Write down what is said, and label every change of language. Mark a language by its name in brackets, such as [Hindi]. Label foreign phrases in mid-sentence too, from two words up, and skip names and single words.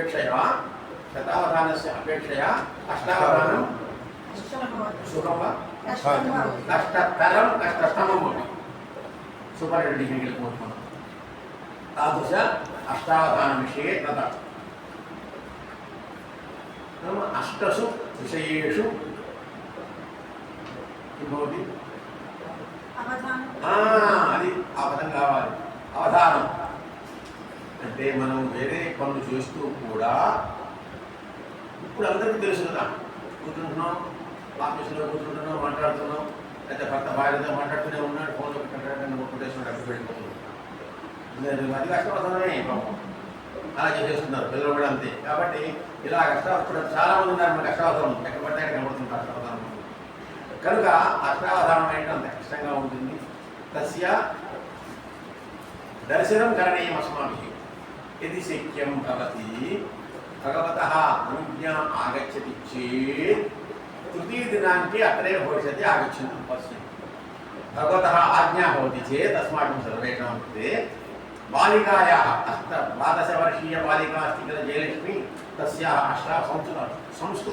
[Sanskrit] अपेक्षया अष्टावधानं सुखं वा कष्टतरं कष्टतमं भवति [English] super degree [Sanskrit] तादृश अष्टावधानविषये तथा नाम अष्टसु विषयेषु किं भवति [Telugu] అది అవధానం కావాలి అవధానం అంటే మనం వేరే పనులు చేస్తూ కూడా ఇప్పుడు అందరికీ తెలుసు కదా కూర్చుంటున్నాం ఆఫీసులో కూర్చుంటున్నాం మాట్లాడుతున్నాం అయితే భర్త భార్యతో మాట్లాడుతూనే ఉన్నాడు ఫోన్లో కొట్టేస్తున్నాడు అక్కడ వెళ్ళిపోతున్నాడు అది కష్టపడుతున్నామే పాపం అలా చేసేస్తున్నారు పిల్లలు కూడా అంతే కాబట్టి ఇలా కష్టపడు చాలా మంది ఉన్నారు మన కష్టావధానం ఎక్కడ పడితే అక్కడ కనబడుతుంది కష్టావధానం కనుక అష్టావధానం అంటే అంత కష్టంగా ఉంటుంది తస్య [Sanskrit] దర్శనం కరణీయం అస్మాభిः यदि शक्यं भवति भगवतः अनुज्ञा आगच्छति चेत् तृतीयदिनाङ्के अत्रैव भविष्यति आगच्छन्तु पश्यन्तु भगवतः आज्ञा भवति चेत् अस्माकं सर्वेषां कृते बालिकायाः 12-वर्षीया बालिका अस्ति किल जयलक्ष्मी तस्याः संस्कृत